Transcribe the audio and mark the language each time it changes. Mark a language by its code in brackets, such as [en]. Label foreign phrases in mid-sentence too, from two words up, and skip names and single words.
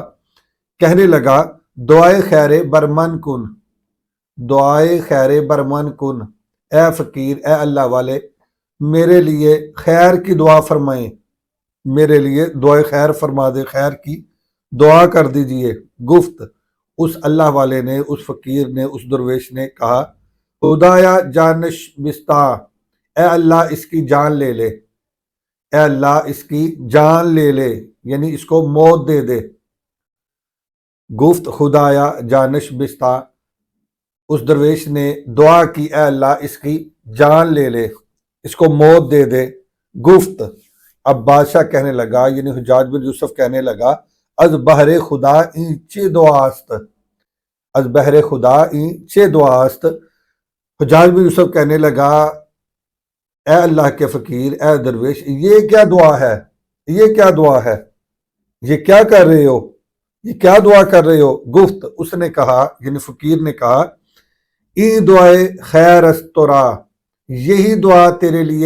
[ur] کہنے لگا، [fa] دعائے خیر برمن کن، دعائے خیر برمن کن، [ur] اے فقیر، اے اللہ والے، میرے لیے خیر کی دعا فرمائیں، میرے لیے دعائے خیر فرما دے، خیر کی دعا کر دیجئے۔ گفت، اس اللہ والے نے، اس فقیر نے، اس درویش نے کہا، [fa] خدایا جانش بستا، [ur] اے اللہ اس کی جان لے لے، اے اللہ اس کی جان لے لے، یعنی اس کو موت دے دے۔ [fa] گفت، خدایا جانش بستا، [ur] اس درویش نے دعا کی، اے اللہ اس کی جان لے لے، اس کو موت دے دے۔ گفت، اب بادشاہ کہنے لگا، یعنی حجاج بن یوسف کہنے لگا، [fa] از بہر خدا این چه دعاست، از بہر خدا این چه دعاست۔ [ur] حجاج بن یوسف کہنے لگا، اے اللہ کے فقیر، اے درویش، یہ کیا دعا ہے، یہ کیا دعا ہے، یہ کیا کر رہے ہو، یہ کیا دعا کر رہے ہو؟ گفت، اس نے کہا، یعنی فقیر نے کہا، [fa] ای دعائے خیر است تورا، [ur] یہی دعا تیرے لیے